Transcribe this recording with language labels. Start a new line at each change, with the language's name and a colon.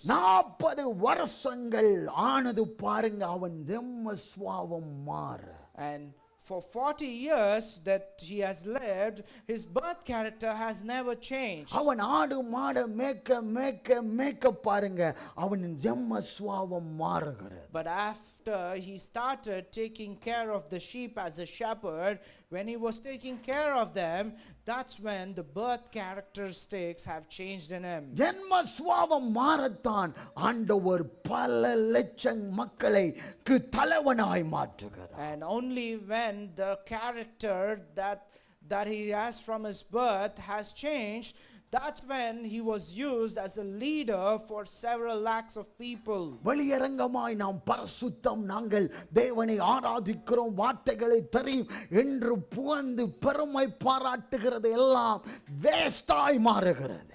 Tamil: 40 வருஷங்கள் ஆனது பாருங்க, அவன் ஜென்ம சுபாவம் மாற.
English: And for 40 years that he has lived, his birth character has never changed.
Tamil: அவன் ஆடு மாட மேய்க்க பாருங்க, அவனின் ஜென்ம சுபாவம் மாறுகிறது.
English: But after he started taking care of the sheep as a shepherd, when he was taking care of them, that's when the birth characteristics have changed in him.
Tamil: ஜென்ம சுபாவம் மாறத்தான் ஆண்டவர் பல லட்சம் மக்களை தலைவனாய் மாற்றுகிறார்.
English: And only when the character that he has from his birth has changed, that's when he was used as a leader for several lakhs of people.
Tamil: வெளியரங்கமாய் நாம் பரிசுத்தம், நாங்கள் தேவனை ஆராதிக்கிறோம், வார்த்தைகளை தெரியும் என்று புகழ்ந்து பெருமை பாராட்டுகிறது எல்லாம் வேஸ்டாய் மாறுகிறது.